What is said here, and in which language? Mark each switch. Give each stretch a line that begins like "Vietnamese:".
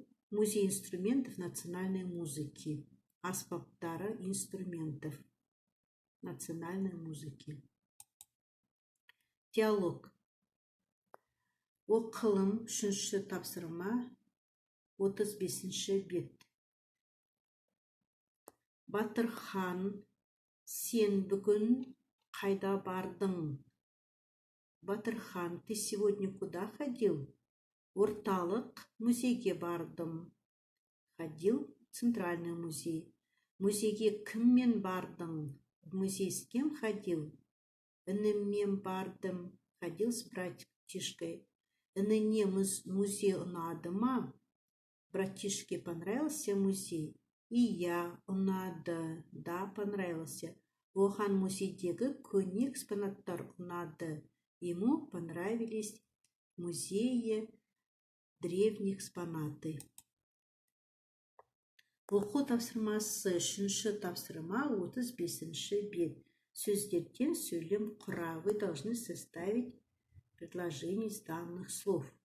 Russian: Музей инструментов национальной музыки. Аспаптары инструментов национальной музыки. Диалог.
Kazakh: Оқылым, 3-ші тапсырма, 35-ші бет. Батырхан, сен бүгін қайда бардың?
Russian: Батырхан, ты сегодня куда ходил?
Kazakh: Орталық музейге бардым.
Russian: Ходил в центральный музей.
Kazakh: Музейге кіммен бардың?
Russian: В музей с кем ходил?
Kazakh: Ініммен бардым.
Russian: Ходил с братишкой.
Kazakh: Ініне музей ұнады ма?
Russian: Братишке понравился музей?
Kazakh: И я ұнады.
Russian: Да, понравился.
Kazakh: Оған музейдегі көне экспонаттар ұнады.
Russian: Ему понравились музеи древние экспонаты.
Kazakh: Оқу тапсырмасы, 3-ші тапсырма, 35-ші бет. Сөздерден сөйлем құра.
Russian: Вы должны составить предложение из данных слов.